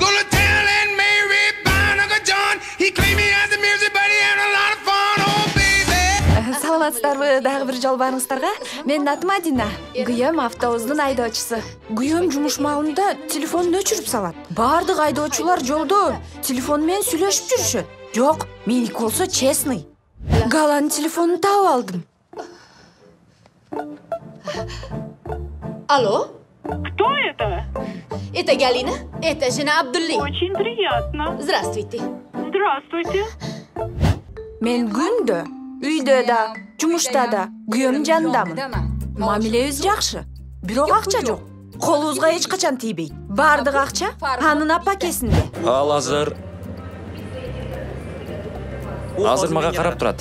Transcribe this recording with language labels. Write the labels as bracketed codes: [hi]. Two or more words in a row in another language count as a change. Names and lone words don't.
[ky] Саламатсыздарбы, дагы бир жолу барыңыздарга. Менин атым Адина. Күйөөм автобустун айдоочусу. Күйөөм жумуш маалында телефонун өчүрүп салат. Бардык айдоочулар жолдо телефон менен сүйлөшүп жүрүшөт. Жок, меники болсо честный. Галанын телефонун таап алдым. [ru] Алло? Кто это? Это Галина. Это жена Абдулли. Очень приятно. Здравствуйте. Здравствуйте. [ky] Мен күндө, үйдө да, жумушта да күйөөмдүн жанындамын. Мамилебиз жакшы. Бирок акча жок. Колубузга эч качан тийбейт. Бардык акча анын апакесинде. Ал азыр мага карап турат.